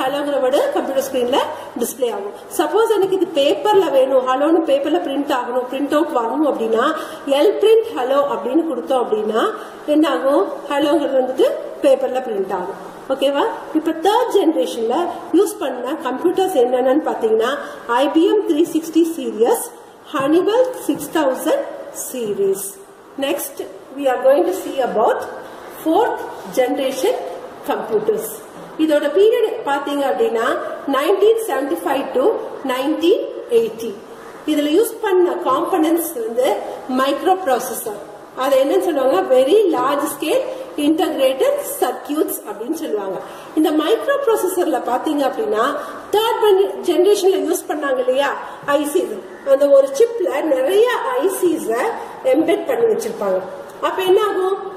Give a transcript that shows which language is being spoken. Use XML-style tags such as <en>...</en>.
<ta>ஹலோங்கிற word computer ஸ்கிரீன்ல display ஆகும். Suppose எனக்கு இது பேப்பர்ல வேணும், ஹலோன்னு பேப்பர்ல பிரிண்ட் ஆகணும், பிரிண்ட் அவுட் வரணும் அப்படின்னா எல் பிரிண்ட் ஹலோ அப்படின்னு கொடுத்தோம் அப்படின்னா என்ன ஆகும்? ஹலோங்கிறது வந்துட்டு பேப்பர்ல பிரிண்ட் ஆகும். ஓகேவா? இப்ப தேர்ட் ஜெனரேஷன்ல யூஸ் பண்ண கம்ப்யூட்டர்ஸ் என்னன்னு பாத்தீங்கன்னா IBM 360 series, Honeywell 6000 series.</ta> <en>Next we are going to see about fourth generation computers.</en> <ta>இதோட பீரியட் பாத்தீங்க அப்படின்னா 1975 to 1980. இதுல யூஸ் பண்ண காம்பனன்ட்ஸ் வந்து மைக்ரோ ப்ராசஸர். அது என்னன்னு சொல்லுவாங்க?</ta> <en>Very large scale integrated circuits அப்படின்னு சொல்லுவாங்க.</en> <ta>இந்த மைக்ரோ ப்ராசஸர்ல பாத்தீங்க அப்படின்னா தேர்ட் ஜெனரேஷன்ல யூஸ் பண்ணாங்க இல்லையா ஐசிஸ், அந்த ஒரு சிப்ல நிறைய ஐசிஸ் எம்பெட் பண்ணி வச்சிருப்பாங்க. அப்ப என்ன ஆகும்?</ta>